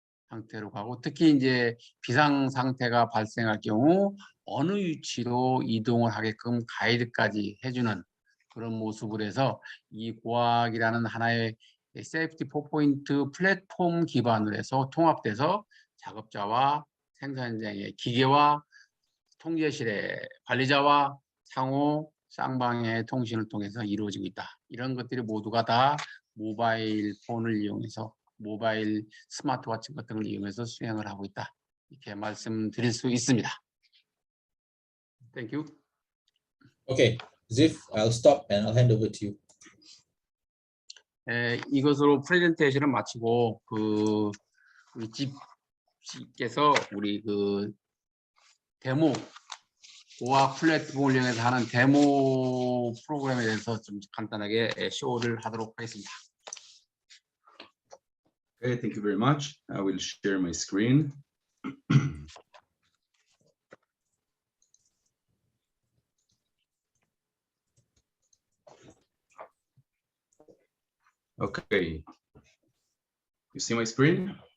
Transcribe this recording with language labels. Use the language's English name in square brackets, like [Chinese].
[Korean] 상태로 가고 특히 이제 비상 상태가 발생할 경우 어느 위치로 이동을 하게끔 가이드까지 해주는 그런 모습을 해서 이 고학이라는 하나의 세이프티 4포인트 플랫폼 기반으로 해서 통합돼서 작업자와 생산 현장의 기계와 통제실의 관리자와 상호 쌍방의 통신을 통해서 이루어지고 있다. 이런 것들이 모두가 다 모바일 폰을 이용해서 모바일 스마트워치 같은 걸 이용해서 수행을 하고 있다. 이렇게 말씀드릴 수 있습니다. [English] Thank you. Okay, Ziv, I'll stop and I'll hand over to you. [Korean] 이것으로 프레젠테이션을 마치고 우리 집께서 우리 데모 고학 플랫폼을 이용해서 하는 데모 프로그램에 대해서 좀 간단하게 쇼를 하도록 하겠습니다. [English] Okay, thank you very much. I will share my screen. Okay. You see my screen?